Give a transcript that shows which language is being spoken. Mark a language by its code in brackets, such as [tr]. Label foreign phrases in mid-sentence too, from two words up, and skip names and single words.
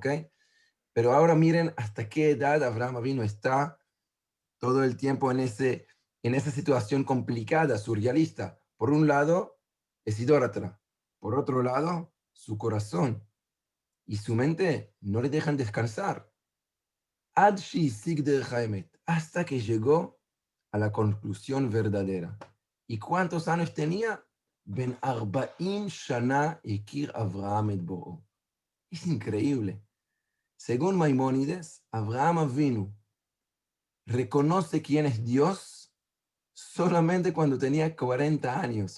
[es] Pero ahora miren hasta qué edad Abraham vino está todo el tiempo en esa situación complicada, surrealista. Por un lado, es idólatra. Por otro lado, su corazón y su mente no le dejan descansar. [he] עד שהשיג דרך האמת, [es] hasta que llegó a la conclusión verdadera. ¿Y cuántos años tenía? [he] בן ארבעים שנה הכיר אברהם את בוראו. [es] Es increíble. Según Maimónides, Abraham vino, reconoce quién es Dios solamente cuando tenía 40 años.